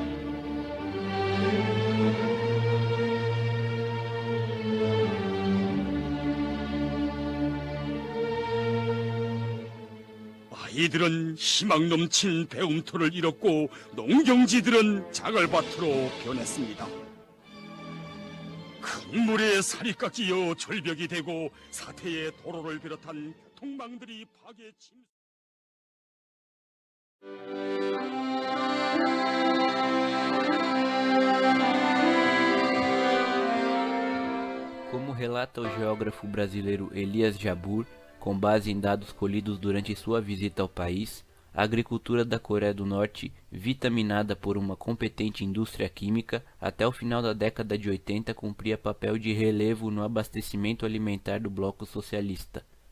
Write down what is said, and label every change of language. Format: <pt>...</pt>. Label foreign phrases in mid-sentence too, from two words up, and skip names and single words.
<ko>아이들은 희망 넘친 배움터를 잃었고 농경지들은 자갈밭으로 변했습니다. 큰 물에 살이 깎이어 절벽이 되고 사태의 도로를 비롯한 교통망들이 파괴침.</ko> <pt>Como relata o geógrafo brasileiro Elias Jabbour, com base em dados colhidos durante sua visita ao país, a agricultura da Coreia do Norte, vitaminada por uma competente indústria química, até o final da década de 80 cumpria papel de relevo no abastecimento alimentar do bloco socialista.</pt>